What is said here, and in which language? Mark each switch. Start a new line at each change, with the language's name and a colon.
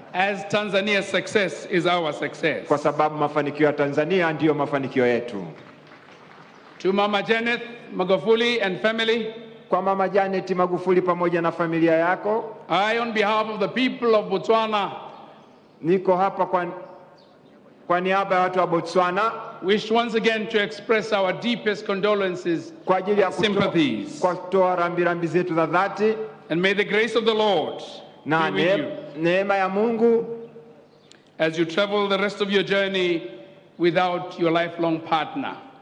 English: as Tanzania's success is our success.
Swahili: Kwa sababu mafanikio ya Tanzania ndiyo mafanikio yetu.
English: To Mama Janet Magufuli and family,
Swahili: kwa Mama Janet Magufuli pamoja na familia yako,
English: I on behalf of the people of Botswana,
Swahili: niko hapa kwa niaba ya watu wa Botswana,
English: wish once again to express our deepest condolences and sympathies.
Swahili: Kwa kutoa rambirambi zetu za dhati,
English: and may the grace of the Lord
Swahili: na
English: be with you
Swahili: neema ya Mungu
English: as you travel the rest of your journey without your lifelong partner.